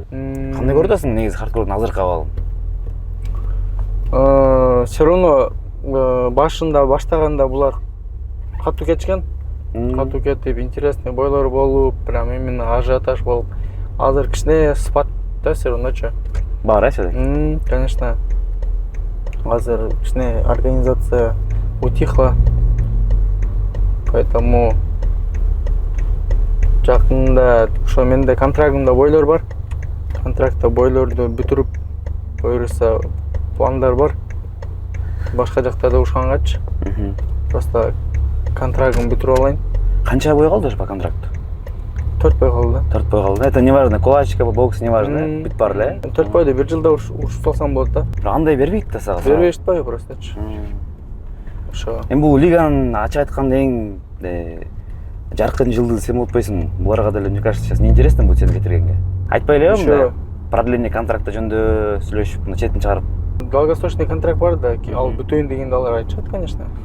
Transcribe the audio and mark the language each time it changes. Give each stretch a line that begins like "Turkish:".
Kyrgyz: Кандай көрүп атасың негизи хардкордун азыркы абалын?
Russian: Все равно
Kyrgyz: башында баштаганда булар катуу кетишкен. Катуу кетип, интересный бойлор болуп, прям именно ажиотаж болуп. Азыр кичине спад да, все равночу. Бар, все-таки? Конечно. Азыр кичине
Russian: организация утихла.
Kyrgyz: Поэтому жакында ошо менде контрактымда бойлор бар. Контрактта бойлорду бүтүрүп буюрса пландар бар. Башка жактарда урушкангачы. Просто контрактымды бүтүрүп алайын. Канча бой калды
Russian: по контракту?
Kyrgyz: 4 бой калды. 4 бой калды.
Russian: Это не важно,
Kyrgyz: кулачка, бокс не важно, бүт бар эле. 4 бойду 1 жылда урушуп салсам болот да. Бирок андай бербейт да сага. Бербейт бай просточу. Ошо. Эми бул лиганын ачык айтканда эң жаркын жылдыз сен болуп атпайсың. Буларга деле,
Russian: мне кажется, сейчас неинтересно будет
Kyrgyz: сени кетиргенге. Айтпай элем, продление контракта жөнүндө сүйлөшүп, мына четин чыгарып. Долгосрочный контракт бар да, ал бүтөйүн дегенде алар айтышат, конечно.